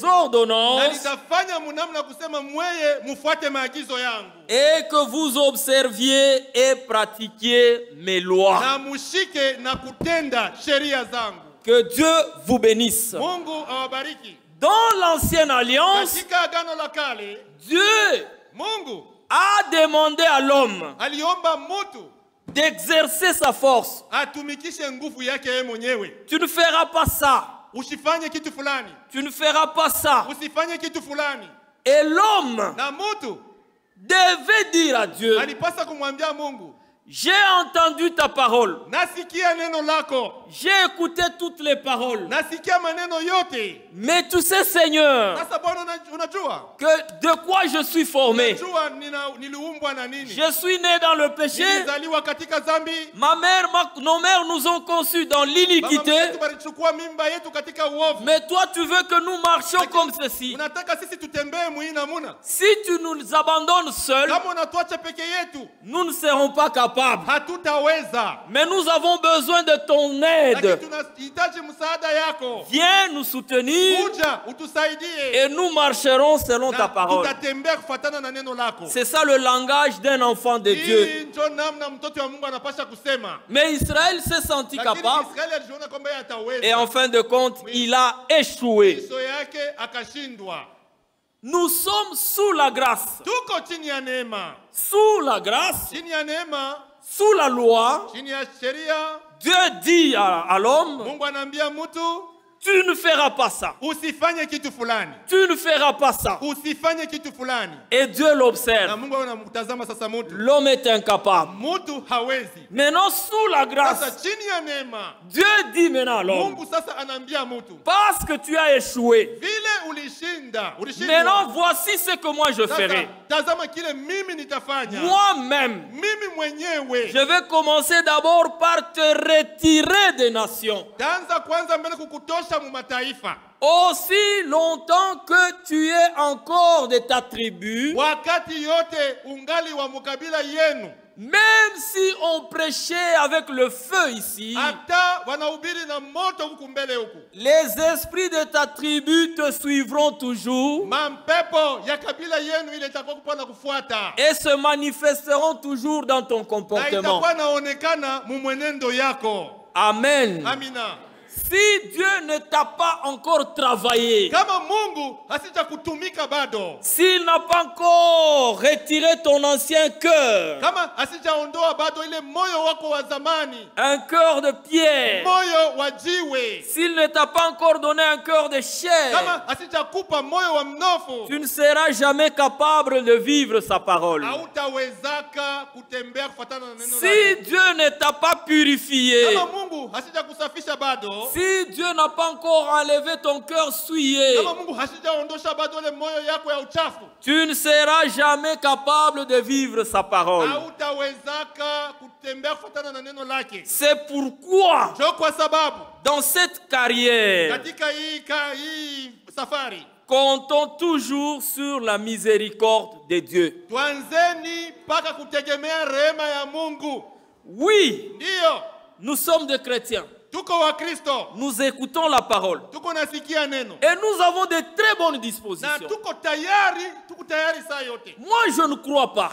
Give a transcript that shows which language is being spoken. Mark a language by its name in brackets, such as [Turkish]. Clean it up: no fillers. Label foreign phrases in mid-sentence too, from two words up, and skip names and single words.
[Swahili] Na [French] ordonnances [Swahili] nitafanya munamna kusema mweye mufuate maagizo yangu. [French] et que vous observiez et pratiquiez mes lois. [Swahili] Na mushike na kutenda sheria zangu. [French] Que Dieu vous bénisse. [Swahili] Mungu awabariki. [French] Dans l'ancienne alliance, [Swahili] Katika agano la kale, [French] Dieu [Swahili] Mungu [French] a demandé à l'homme [Swahili] aliomba mutu [French] d'exercer sa force. [Swahili] atumikishe nguvu yake yeye mwenyewe. [French] Tu ne feras pas ça. [Swahili] Usifanye kitu fulani. [French] Tu ne feras pas ça. [Swahili] Usifanye kitu fulani. [French] Et l'homme [Swahili] Na mutu [French] devait dire à Dieu, [Swahili] alipasa kumwambia Mungu, [French] j'ai entendu ta parole. [Swahili] nasikia neno lako, [French] J'ai écouté toutes les paroles. [Swahili] nasikia maneno yote. [French] Mais tu sais, Seigneur, [Swahili] Sasa Bwana, unajua [French] que de quoi je suis formé. [Swahili] unajua niliumbwa na nini? [French] Je suis né dans le péché. [Swahili] Nilizaliwa katika dhambi. [French] Ma mère, nos mères nous ont conçus dans [Swahili] Mama [French] l'iniquité. [Swahili] yetu balichukua mimba yetu katika uovu. [French] Mais toi, tu veux que nous marchions comme ceci. [Swahili] Unataka sisi tutembee muhii namuna. [French] Si tu nous abandonnes seuls, [Swahili] Kama unatuacha peke yetu, [French] nous ne serons pas capables. [Swahili] hatutaweza. [French] Mais nous avons besoin de ton aide. [Swahili] Lakini tunahitaji msaada yako. [French] Viens nous soutenir [Swahili] Kuja utusaidie. [French] et nous marcherons selon ta [Swahili] Na [French] parole. [Swahili] tutatembea kufuatana na neno lako. [French] C'est ça le langage d'un enfant de Dieu. [Swahili] Hii ndio namna mtoto wa Mungu anapaswa kusema. [French] Mais Israël s'est senti [Swahili] Lakini [French] capable [Swahili] Israeli alijiona kwamba yeye ataweza. [French] et en fin de compte, il a échoué. [Swahili] Miso yake akashindwa. [French] Nous sommes sous la grâce. [Swahili] Tuko chini ya neema. [French] Sous la grâce, [Swahili] Chini ya neema, [French] sous la loi, [Swahili] chini ya sheria, [French] Dieu dit à l'homme, [Swahili] Mungu anaambia mtu, [French] tu ne feras pas ça. [Swahili] usifanye kitu fulani, [French] Tu ne feras pas ça. [Swahili] usifanye kitu fulani. [French] Et Dieu l'observe. [Swahili] Na Mungu anamtazama sasa mtu. [French] L'homme est incapable. [Swahili] Mtu hawezi. [French] Maintenant, sous la [Swahili] Sasa [French] grâce, [Swahili] chini ya neema, [French] Dieu dit maintenant à l'homme, [Swahili] Mungu sasa anaambia mtu, [French] parce que tu as échoué, [Swahili] vile ulishindwa. [French] maintenant voici ce que moi je [Swahili] Sasa [French] ferai. [Swahili] tazama kile mimi nitafanya. [French] Moi-même, [Swahili] Mimi mwenyewe. [French] je vais commencer d'abord par te retirer des nations. [Swahili] Taanza kwanza mbele kukutosha mu mataifa. [French] Aussi longtemps que tu es encore de ta tribu, [Swahili] Wakati yote ungali wa mukabila yenu. [French] même si on prêchait avec le feu ici, [Swahili] Hata wanahubiri na moto huku mbele huku. [French] les esprits de ta tribu te suivront toujours [Swahili] Mampepo ya kabila yenu ile itakuwa kupana kufuata. [French] et se manifesteront toujours dans ton [Swahili] Na [French] comportement. [Swahili] itakuwa naonekana mu mwenendo yako. [French] Amen. [Swahili] Amina. [French] Si Dieu ne t'a pas encore travaillé, [Swahili] Kama Mungu hasija kutumika bado. [French] s'il n'a pas encore retiré ton ancien cœur, [Swahili] Kama hasijaondoa bado ile moyo wako wa zamani. [French] un cœur de pierre, [Swahili] Moyo wa jiwe. [French] s'il ne t'a pas encore donné un cœur de chair, [Swahili] Kama hasijakupa moyo wa mnofu. [French] tu ne seras jamais capable de vivre sa parole. [Swahili] Hautawezaka kutembea kufuatana na neno [French] Si [Swahili] lake. [French] Dieu ne t'a pas purifié, [Swahili] Kama Mungu hasija kusafisha bado. [French] si Dieu n'a pas encore enlevé ton cœur souillé, [Swahili] Kama Mungu hasijaondosha bado ile moyo yako ya uchafu. [French] tu ne seras jamais capable de vivre sa parole. [Swahili] Hautawezaka kutembea kufuatana na neno lake. [French] C'est pourquoi, [Swahili] Jo kwa sababu [French] dans cette carrière, [Swahili] katika hii safari [French] comptons toujours sur la miséricorde de Dieu. [Swahili] tuanzeni mpaka kutegemea rehema ya Mungu. [French] Oui, [Swahili] Ndiyo, [French] nous sommes des chrétiens. [Swahili] tuko wa Kristo, [French] Nous écoutons la parole. [Swahili] tuko nasikia neno [French] Et nous avons de très bonnes [Swahili] na [French] dispositions. [Swahili] tuko tayari saa yote. [French] Moi, je ne crois pas